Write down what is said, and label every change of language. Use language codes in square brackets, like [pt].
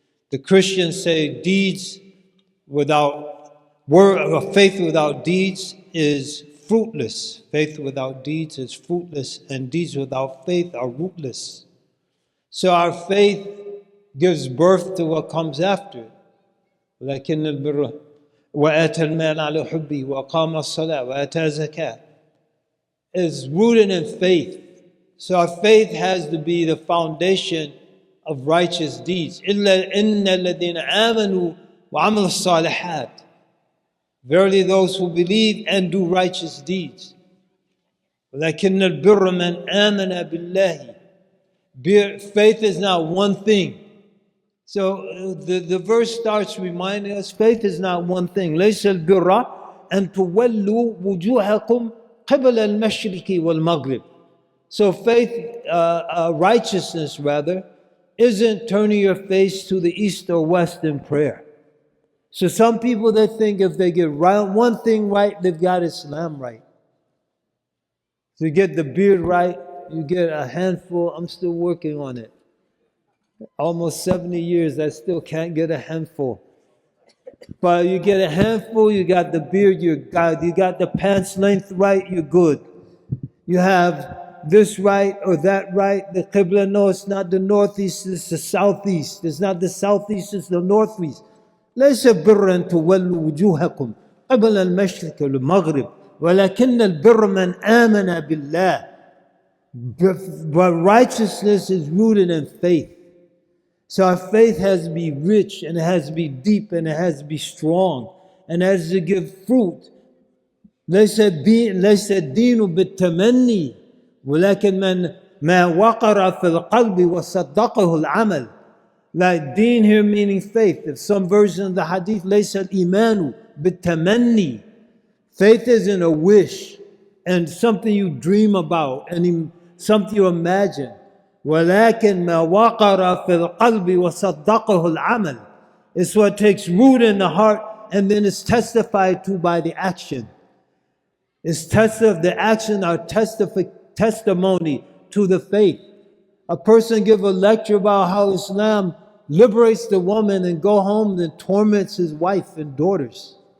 [en] The Christians say deeds without faith without deeds is fruitless. Faith without deeds is fruitless, and deeds without faith are rootless. So our faith gives birth to what comes after it. [ar] ولكن البر وآتى المال على حبه وأقام الصلاة وآتى الزكاة [en] is rooted in faith. So our faith has to be the foundation of righteous deeds. [ar] إلا إن الذين آمنوا وعملوا الصالحات. [en] Verily those who believe and do righteous deeds. [ar] ولكن البر من آمن بالله. [en] Faith is not one thing. So the verse starts reminding us faith is not one thing. [ar] ليس البر أن تولوا وجوهكم قبل المشرق والمغرب. [en] So faith, righteousness rather, isn't turning your face to the east or west in prayer. So some people, they think if they get one thing right, they've got Islam right. So you get the beard right, you get a handful. I'm still working on it. Almost 70 years, I still can't get a handful. But you get a handful, you got the beard, you got the pants length right, you're good. You have this right or that right. The Qibla, no, it's not the northeast, it's the southeast. It's not the southeast, it's the northeast. [ar] ليس برا تولوا وجوهكم قبل المشرق والمغرب ولكن البر من آمن بالله. [en] But righteousness is rooted in faith. So our faith has to be rich, and it has to be deep, and it has to be strong, and it has to give fruit. [ar] ليس الدين بالتمني ولكن ما وقر في القلب وصدقه العمل. [en] Like deen here meaning faith. If some version of the hadith, [ar] ليس الإيمان بالتمني. [en] Faith isn't a wish and something you dream about and something you imagine. [ar] ولكن ما وقر في القلب وصدقه العمل. [en] It's what takes root in the heart and then is testified to by the action. The action are testimony to the faith. A person give a lecture about how Islam liberates the woman and go home and torments his wife and daughters.